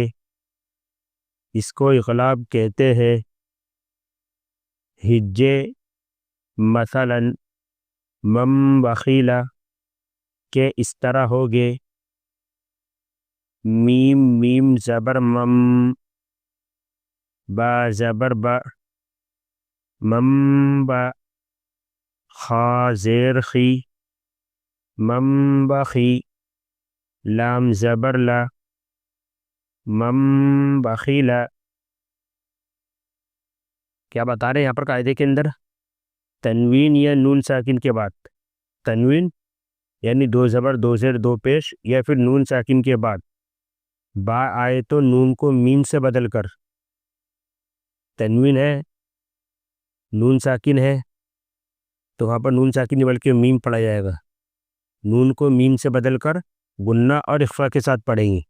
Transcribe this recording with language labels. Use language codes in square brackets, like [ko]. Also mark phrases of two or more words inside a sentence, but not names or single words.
[ur] اس کو انقلاب کہتے ہیں۔ ہجے مثلا مم بخیلا کے اس طرح ہوگے، میم میم زبر مم، با زبر با، مم با، خا زیر خی، مم بخی، لام زبر لا، مم بخیلا۔ کیا بتا رہے ہیں یہاں پر قاعدے کے اندر؟ تنوین یا نون ساکن کے بعد، تنوین یعنی 2 زبر 2 زیر 2 پیش، یا پھر نون ساکن کے بعد با آئے تو نون کو میم سے بدل کر، تنوین ہے نون ساکن ہے تو وہاں پر نون ساکن بلکہ میم پڑھا جائے گا، نون کو میم سے بدل کر غنہ اور اخفا کے ساتھ پڑھیں گے۔